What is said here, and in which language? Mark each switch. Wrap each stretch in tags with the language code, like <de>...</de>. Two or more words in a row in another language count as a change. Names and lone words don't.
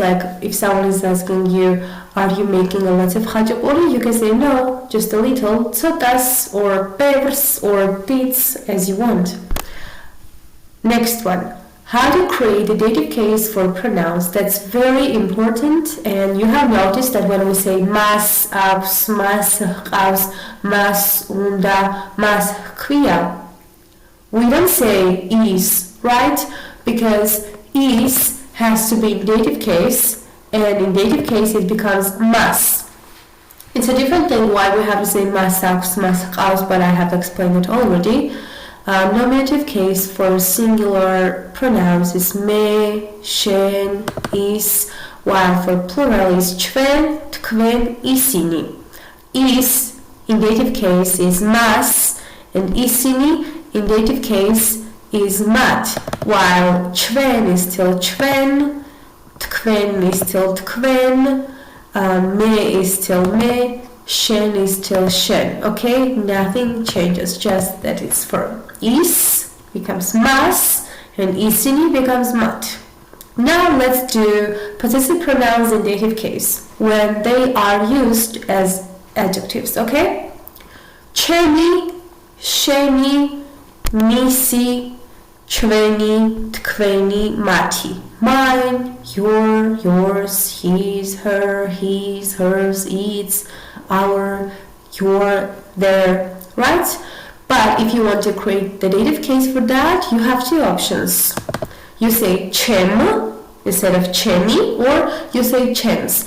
<en>Like if someone is asking you, are you making a lot of khachapuri? You can say no, just a little, tsotas, or ბევრს, or bits, as you want. Next one. How to create a dative case for pronouns. That's very important, and you have noticed that when we say</en> <ka>მას აქვს, მას ჰყავს, მას უნდა, მას ჰქვია,</ka> <en>we don't say is, right? Because is has to be in dative case, and in dative case it becomes mas. It's a different thing why we have to say</en> <ka>მას აქვს, მას ჰყავს,</ka> <en>but I have explained it already. Nominative case for singular pronouns is</en> <ka>მე, შენ, ის,</ka> <en>while for plural is</en> <ka>ჩვენ, თქვენ, ისინი.</ka> <en>Is in dative case is mas, and isini in dative case is mat, while ჩვენ is still ჩვენ, თქვენ is still თქვენ, me is still me, shen is still shen. Okay, nothing changes, just that it's firm. Is becomes mas and isini becomes mat. Now let's do possessive pronouns in dative case when they are used as adjectives, okay?</en> <ka>ჩემი, შენი, მისი, ჩვენი, თქვენი, მათი.</ka> <en>Mine, your, yours, his, her, his, hers, its, our, your, their, right? But if you want to create the dative case for that, you have two options. You say chem instead of chemi, or you say chems.</en>